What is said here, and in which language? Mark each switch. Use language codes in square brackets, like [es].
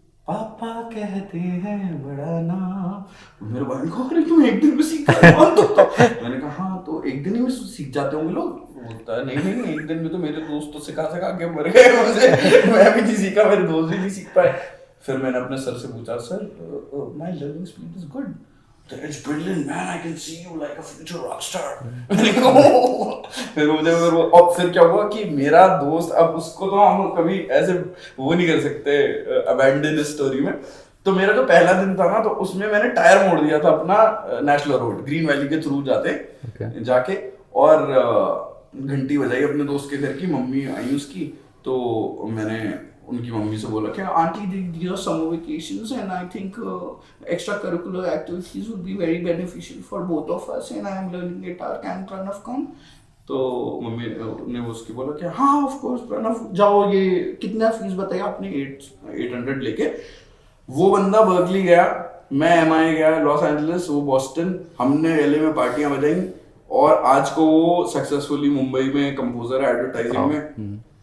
[hi] पापा कहते हैं बड़ा नाम. मेरे भाई ने कहा अरे तुम एक दिन में सीख गए? मैंने कहा हाँ, तो एक दिन ही में सीख जाते होंगे लोग. बोलता है नहीं एक दिन में तो मेरे दोस्त तो सिखा के मर गए मुझे. मैं भी नहीं सीखा, मेरे दोस्त भी नहीं सीख पाए. फिर मैंने अपने सर से पूछा, sir [en] My learning speed is good. It's brilliant, man. I can see you like a future rock star. [hi] फिर क्या हुआ कि मेरा दोस्त, अब उसको तो हम कभी ऐसे वो नहीं कर सकते अबैंडन इस स्टोरी में. तो मेरा जो पहला दिन था ना, तो उसमें मैंने टायर मोड़ दिया था अपना नेशनल रोड ग्रीन वैली के थ्रू जाके और घंटी बजाई अपने दोस्त के घर की. मम्मी आई उसकी, तो मैंने उनकी मम्मी से बोला कि aunty [en] these are summer vacations and I think extracurricular activities would be very beneficial for both of us and I am learning guitar, can Pranav come? [hi] तो मम्मी ने उसकी बोला कि हाँ [en] of course [hi] प्रणव जाओ. ये कितना फीस बताया आपने? 800 लेके. वो बंदा बर्कली गया, मैं MI गया लॉस एंजलिस, वो बॉस्टन. हमने LA में पार्टियां बजाई और आज को वो सक्सेसफुली मुंबई में कंपोजर है एडवर्टाइजिंग में.